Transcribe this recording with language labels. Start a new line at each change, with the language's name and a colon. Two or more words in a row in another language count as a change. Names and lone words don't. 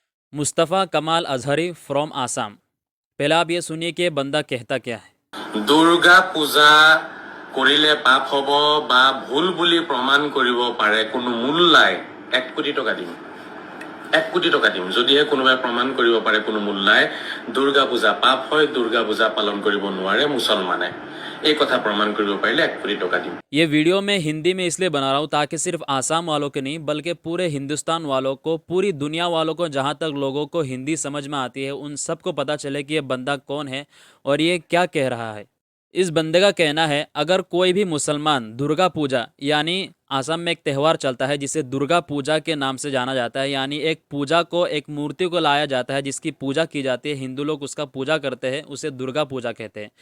Hindi: मुस्तफ़ा कमाल अजहरी फ्रॉम आसाम। पहले आप ये सुनिए कि ये बंदा कहता क्या है।
Assamese: দুৰ্গা পূজা কৰিলে পাপ হ'ব বা ভুল বুলি প্ৰমাণ কৰিব পাৰে কোনো মূল নাই। 1 কোটি টকা দিম, 1 কোটি টকা দিম যদিহে কোনোবাই প্ৰমাণ কৰিব পাৰে কোনো মূল নাই। দুৰ্গা পূজা পাপ হয়, দুৰ্গা পূজা পালন কৰিব নোৱাৰে মুছলমানে। এই কথা প্ৰমাণ কৰিব পাৰিলে 1 কোটি টকা দিম।
Hindi: ये वीडियो मैं हिंदी में इसलिए बना रहा हूँ ताकि सिर्फ आसाम वालों के नहीं बल्कि पूरे हिंदुस्तान वालों को, पूरी दुनिया वालों को, जहाँ तक लोगों को हिंदी समझ में आती है उन सबको पता चले कि ये बंदा कौन है और ये क्या कह रहा है। इस बंदे का कहना है अगर कोई भी मुसलमान दुर्गा पूजा, यानी आसाम में एक त्यौहार चलता है जिसे दुर्गा पूजा के नाम से जाना जाता है, यानी एक पूजा को, एक मूर्ति को लाया जाता है जिसकी पूजा की जाती है, हिंदू लोग उसका पूजा करते हैं, उसे दुर्गा पूजा कहते हैं।